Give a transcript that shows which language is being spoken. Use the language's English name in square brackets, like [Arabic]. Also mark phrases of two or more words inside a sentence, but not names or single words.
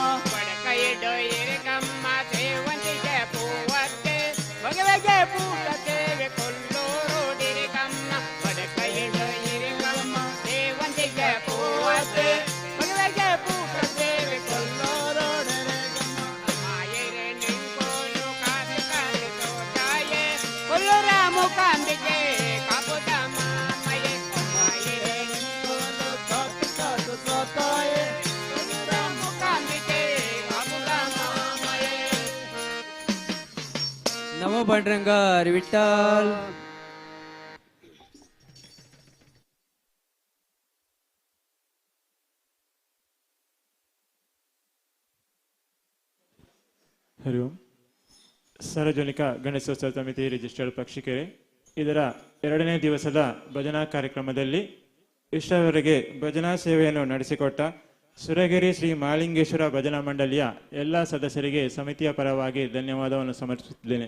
[Tulu] ಬಡಕೈಡು ಇರಿಗಮ್ಮ ಸೇವಂತಿಗೆ ಪೂವತ್ತೆ ಬಗೆಬಗೆ ಪೂತ ಸೇವೆ ಕೊಲ್ಲೂರೋಡಿರೆಗಮ್ಮ ಬಡಕೈಡು ಇರಿಗಮ್ಮ ಸೇವಂತಿಗೆ ಪೂವತ್ತೆ ಬಗೆಬಗೆ ಪೂತ ಸೇವೆ ಕೊಲ್ಲೂರೋಡಿರೆಗಮ್ಮ ಮಾಯರೆ ನೆಂಗೋಲು ಕಾದು ಕಾದು ಸೋತಾಯೆ ಕೊಲ್ಲೂರ ಮೂಕಾಂಬಿಕೆ ಕಾಪುದ ಮಾಮಯೇ ಮಾಯರೆ ನೆಂಕೋಲು ಕಾತ್ ಕಾತ್ ಸೋತಾಯೆ ಕೊಲ್ಲೂರ ಮೂಕಾಂಬಿಕೆ ಕಾಪುದ ಮಾಮಯೇ [Marathi] नमो पांडुरंगा हरी विठ्ठल [Kannada] ಹರಿ ಓಂ. ಸಾರ್ವಜನಿಕ ಗಣೇಶೋತ್ಸವ ಸಮಿತಿ ರಿಜಿಸ್ಟರ್ಡ್ ಪಕ್ಷಿಕೆರೆ ಇದರ 2ನೇ ದಿವಸದ ಭಜನಾ ಕಾರ್ಯಕ್ರಮದಲ್ಲಿ ಇಷ್ಟರವರೆಗೆ ಭಜನಾ ಸೇವೆಯನ್ನು ನಡೆಸಿಕೊಟ್ಟ ಸುರಗಿರಿ ಶ್ರೀ ಮಹಾಲಿಂಗೇಶ್ವರ ಭಜನಾ ಮಂಡಳಿಯ ಎಲ್ಲ ಸದಸ್ಯರಿಗೆ ಸಮಿತಿಯ ಪರವಾಗಿ ಧನ್ಯವಾದವನ್ನು ಸಮರ್ಪಿಸುತ್ತಿದ್ದೇನೆ.